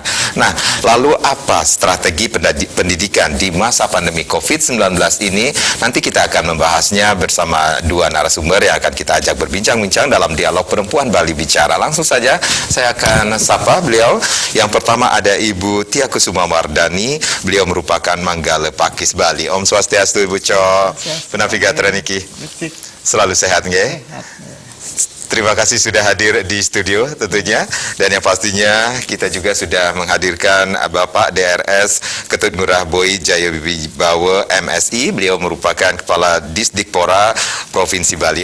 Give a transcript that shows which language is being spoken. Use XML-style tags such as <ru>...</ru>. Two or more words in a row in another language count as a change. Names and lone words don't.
<id>Nah, lalu apa strategi pendidikan di masa pandemi COVID-19 ini? Nanti kita akan membahasnya bersama dua narasumber yang akan kita ajak berbincang-bincang dalam dialog Perempuan Bali Bicara. Langsung saja saya akan sapa beliau. Yang pertama ada Ibu Tia Kusuma Wardani. Beliau merupakan Manggala Pakis Bali.</id> <ban>Om Swastiastu</ban> <id>Ibu Cok. Penavigator Niki. Selalu sehat nggih? Terima kasih sudah hadir di studio tentunya. Dan yang pastinya kita juga sudah menghadirkan Bapak DRS Ketut Ngurah Boy Jaya Wibawa MSI. Beliau merupakan Kepala Disdikpora Provinsi Bali.</id>